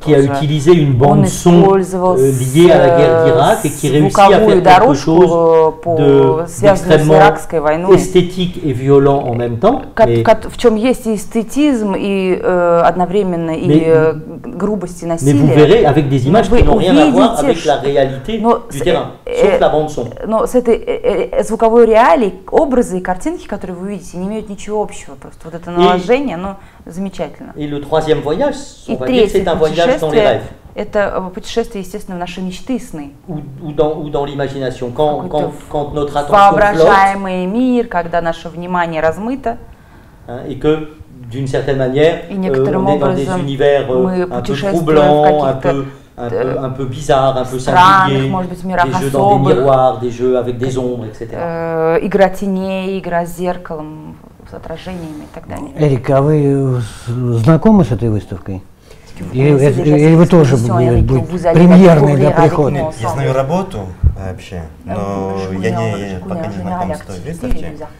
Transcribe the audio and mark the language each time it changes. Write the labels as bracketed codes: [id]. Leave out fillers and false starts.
[fr] Qui a utilisé une bande son liée à la guerre d'Irak et qui réussit à faire quelque chose d'extrêmement esthétique et violent en même temps. [ru] В чем есть и эстетизм, и одновременно и грубость и насилие. [fr] Mais vous verrez avec des images qui n'ont rien à voir avec la réalité du terrain, sauf la bande son. [ru] Но с этой звуковой реалией образы и картинки, которые вы видите, не имеют ничего общего. Просто вот это наложение, оно замечательно. [fr] Et le troisième voyage, on va dire, c'est un voyage dans les rêves. [ru] Это путешествие, естественно, в наши мечты и сны. [fr] Ou dans l'imagination. Quand notre attention [ru] воображаемый мир, когда наше внимание размыто. [fr] Et que, d'une certaine manière, on est dans des univers un peu troublants, un peu bizarres, un peu singuliers, des jeux dans des miroirs, des jeux avec des ombres, etc. [ru] Игра теней, игра с зеркалом, с отражениями и так далее. Эрик, а вы знакомы с этой выставкой? Или вы тоже будете премьерный для прихода? Я знаю работу вообще, но я пока не знаком с той выставкой.